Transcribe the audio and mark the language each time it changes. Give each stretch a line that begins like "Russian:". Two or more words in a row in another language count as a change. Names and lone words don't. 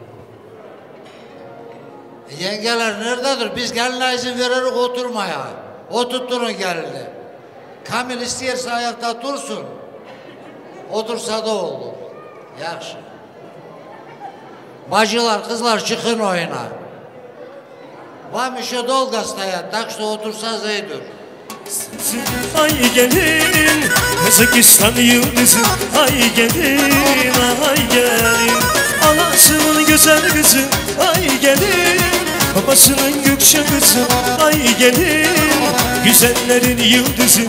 Turkish: Yengeler nerededir? Biz geline izin vererek oturmaya. Oturtturun gelini. Kamil isterse ayakta dursun. Otursa da olur. Yaxşı. Bacılar, kızlar çıkın oyuna.
Russian: Вам еще долго стоять, так что
Turkish: otursa zeydur. Ay gelin, Kazakistan yıldızı. Ay gelin, ay gelin. Anasının güzel kızı. Ay gelin, babasının gökçe kızı. Ay gelin, güzellerin yıldızı.